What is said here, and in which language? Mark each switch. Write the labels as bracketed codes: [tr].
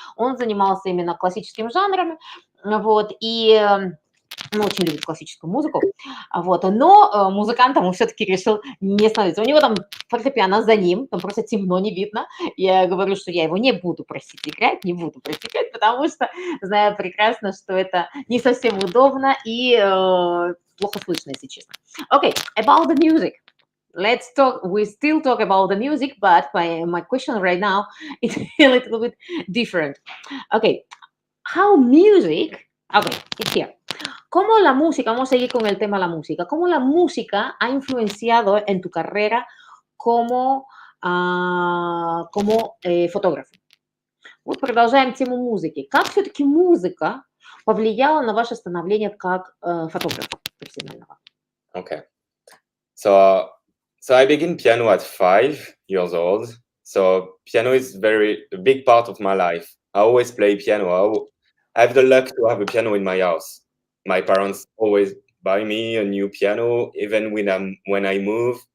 [ru] Он занимался именно классическим жанром, вот, и очень любит классическую музыку, вот, но музыкантом он все-таки решил не становиться. У него там фортепиано за ним, там просто темно, не видно. Я говорю, что я его не буду просить играть, потому что знаю прекрасно, что это не совсем удобно и плохо слышно, если честно. [en] Okay, about the music. Let's talk, we still talk about the music, but my question right now is a little bit different. Okay, how music, okay, it's here. [es] ¿Cómo la música, vamos a seguir con el tema de la música, cómo la música ha influenciado en tu carrera como фотограф? [ru] Вот продолжаем тему музыки. Как все-таки музыка повлияла на ваше становление как фотографа профессионального? [en] Okay. So I began piano at 5 years old. So piano is a big part of my life. I always play piano. I have the luck to have a piano in my house. My parents always buy me a new piano, even when I move.